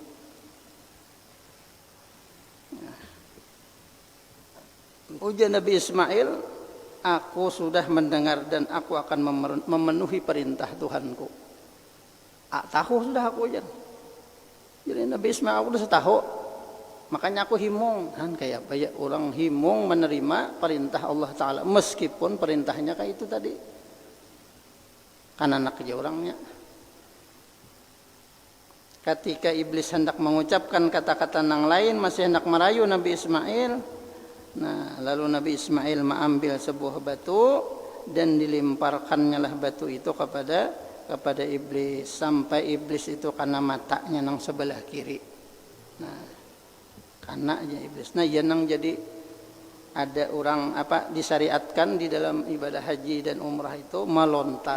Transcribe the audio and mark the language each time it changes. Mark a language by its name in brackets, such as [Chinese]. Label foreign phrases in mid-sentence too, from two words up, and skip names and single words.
[Indonesian] Ujar Nabi Ismail, aku sudah mendengar dan aku akan memenuhi perintah Tuhanku. [Banjar] Tahu sudah aku ujar. [Indonesian] Jadi Nabi Ismail aku sudah tahu. [Banjar] Makanya aku himung. Kan kayak banyak orang himung menerima perintah Allah Ta'ala. [Indonesian] Meskipun perintahnya kayak itu tadi. [Banjar] Kan anak aja orangnya. [Indonesian] ketika iblis hendak mengucapkan kata-kata yang lain, masih hendak merayu Nabi Ismail. Nah, lalu Nabi Ismail mengambil sebuah batu dan dilemparkannya lah batu itu kepada iblis, sampai iblis itu kena matanya nang sebelah kiri. Nah, kena aja iblis. Nah, ya nang jadi ada orang disyariatkan di dalam ibadah haji dan umrah itu melontar.